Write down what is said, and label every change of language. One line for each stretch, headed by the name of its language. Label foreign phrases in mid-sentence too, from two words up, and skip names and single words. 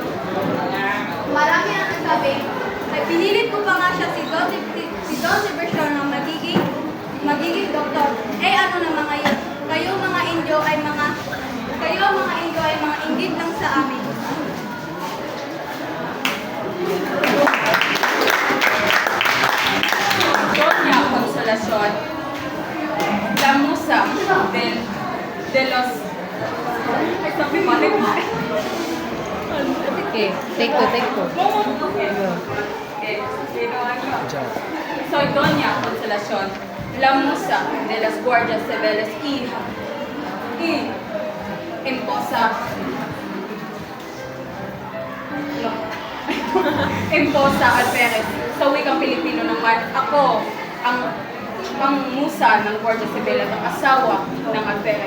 Filipino: Marami ang nasabi, ay pinilit ko pa nga siya si Don Tiborcio na magiging doktor. Eh ano na mga yun? Kayo mga Indio ay mga inggit lang sa amin.
Spanish: Doña Consolación, la musa de los...
Filipino: Ay, sabi mali.
English: Okay, take two.
Spanish: Soy Doña Consolación, la musa de las guardias civiles y Imposa Alperez.
Filipino: Sa wikang Pilipino naman, ako ang musa ng Guardia Civil at ang asawa ng Alperez.